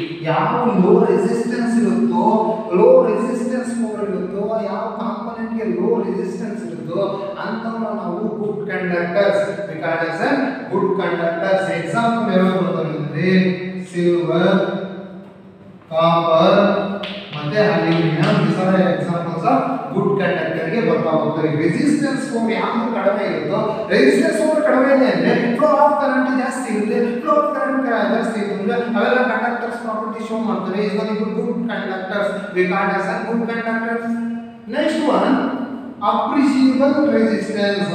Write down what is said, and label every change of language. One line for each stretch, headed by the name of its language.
Kannada: ಯಾವ low resistance ಇರುತ್ತೋ, low resistance power ಇರುತ್ತೋ, ಯಾವ ಕಾಂಪೋನೆಂಟ್ ಗೆ ಲೋ ರೆಸಿಸ್ಟೆನ್ಸ್ ಇರುತ್ತೋ ಅಂತವನ್ನ ನಾವು good conductors good conductors. Example ಯಾವ್ಯಾವ ಬರ್ತಾರೆ ಅಂದ್ರೆ ಸಿಲ್ವರ್, ಕಾಪರ್ ಮತ್ತೆ aluminium.
English: these are examples of good conductor
Kannada: ಗೆ ಬರ್ತಾ ಹೋಗ್ತಾರೆ. ರೆಸಿಸ್ಟೆನ್ಸ್ ಪವರ್ ಯಾವುದು ಕಡಿಮೆ ಇರುತ್ತೋ, ರೆಸಿಸ್ಟೆನ್ಸ್ ಪವರ್ ಕಡಿಮೆ ಇದೆ ಅಂದ್ರೆ ಫ್ಲೋ ಆಫ್ ಕರೆಂಟ್ ಜಾಸ್ತಿ ಇರುತ್ತೆ. ಫ್ಲೋ ಆಫ್ ಕರೆಂಟ್ ಜಾಸ್ತಿ ಇದ್ರೆ ಅವೆಲ್ಲ ಕಂಡಕ್ಟರ್ಸ್ ಪ್ರಾಪರ್ಟಿ ಶೋ ಮಾಡ್ತವೆ.
English: Is not good conductors, we call as good conductors. next one, appreciable resistance.